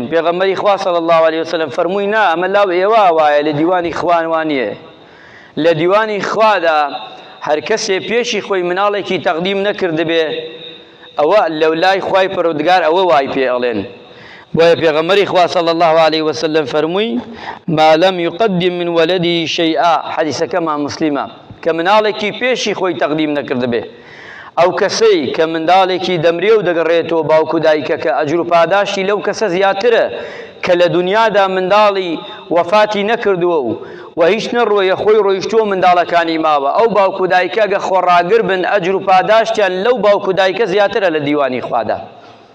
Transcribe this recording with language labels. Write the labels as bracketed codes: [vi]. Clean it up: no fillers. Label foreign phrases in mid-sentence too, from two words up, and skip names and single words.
[ckb] پێغەمبەری خوا [ar] صلی الله عليه وسلم [ckb] فەرمووی نا ئەمە لاو ئێوە وایە لە دیوانی خوان وانیە، لە دیوانی خوادا هەر کەسێ پێشی خۆی مناڵێکی تەقدیم نەکردبێ ئەوە لەولای خوای پەروەردگار ئەوە وای پێ ئەڵێن. بۆیە پێغەمبەری خوا [ar] صلی الله عليه وسلم [ckb] فەرمووی [ar] ما لم يقدم من ولده شيئا، [ckb] حەدیثەکەمان موسلیمە، کە مناڵێکی پێشی خۆی تەقدیم نەکردبێ ئەو کەسەی کە منداڵێکی دەمرێ و دەگەڕێتەوە باوک و دایکەکە ئەجر و پاداشتی لەو کەسە زیاترە کە لە دنیادا منداڵی وەفاتی نەکردووە و هیچ نەڕۆیە خۆی ڕۆیشتووە منداڵەکانی ماوە، ئەو باوک و دایکە ئەگە خۆڕاگر بن ئەجر و پاداشتیان لەو باوک و دایکە زیاترە لە دیوانی خوادا.